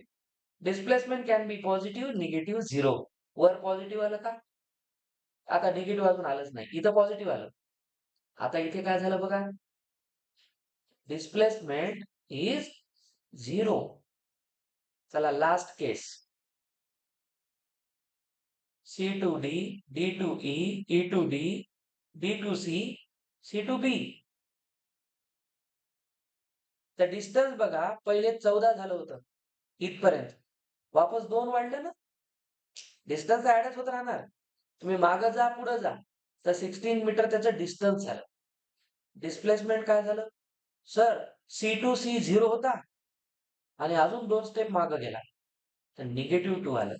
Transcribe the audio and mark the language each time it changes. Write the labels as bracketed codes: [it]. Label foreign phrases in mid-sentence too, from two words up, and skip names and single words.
[en] displacement can be positive, negative, 0. [mr] वर पॉझिटिव्ह आलं का? आता निगेटिव्ह अजून आलंच नाही, इथं पॉझिटिव्ह आलं. आता इथे काय झालं बघा, [en] displacement is 0. [mr] चला [en] last case. C to D, D to E, E to D, D to C, C to B. [mr] तर डिस्टन्स बघा, पहिले 14 झालं होतं इथपर्यंत. वापस 2 वाढलं ना. डिस्टन्स ऍडच होत राहणार. तुम्ही मागं जा, पुढे जा, तर 16 मीटर त्याचं डिस्टन्स झालं. डिस्प्लेसमेंट काय झालं? सर [en] C to C [mr] 0 होता आणि अजून 2 स्टेप मागं गेला, तर निगेटिव्ह 2 आलं.